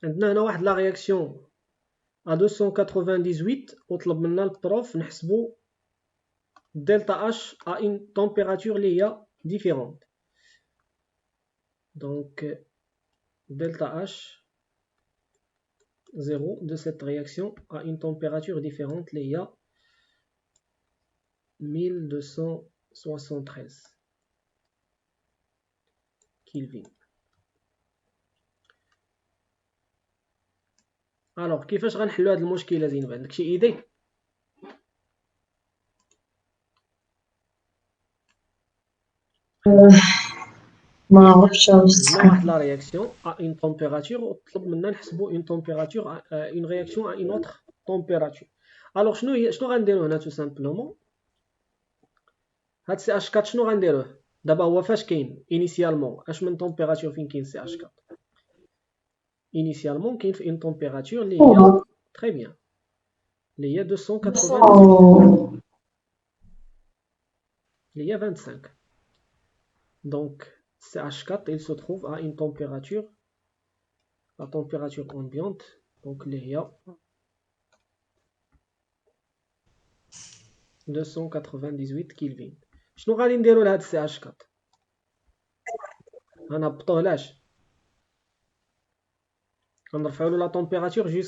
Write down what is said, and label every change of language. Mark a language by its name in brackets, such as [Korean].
[Arabic] عندنا هنا واحد لا رياكسيون [French] à 298 [Arabic] وطلب منا البروف نحسبو [French] delta H à une température [Arabic] اللي هي [French] différente. Donc delta H 0 de cette réaction à une température différente [Arabic] اللي هي [French] 1273 Kelvin. Alors [Arabic] كيفاش غنحلو هاد المشكلة زينب؟ عندك شي إيدي؟ ما عرفتش عندنا واحد لا رياكسيون [French] à une température [Arabic] وطلب منا نحسبو [French] une température une réaction à une autre température. Alors [Arabic] شنو غنديرو هنا [French] tout simplement؟ [Arabic] هاد سي اش 4 شنو غنديروه؟ دابا هو فاش كاين انيسيالمون اش من température فين كاين سي اش 4؟ انيسيالمون كاين في [French] une température [Arabic] اللي هي [French] très bien [Arabic] اللي هي 298 اللي هي 25. [French] Donc CH4 il se trouve à une température, la température ambiante, donc [Arabic] اللي هي [French] 298 كيلفين. [Arabic] شنو غادي نديرو لهاد CH4؟ غنهبطوه لاش؟ غنرفعو له لا [French] température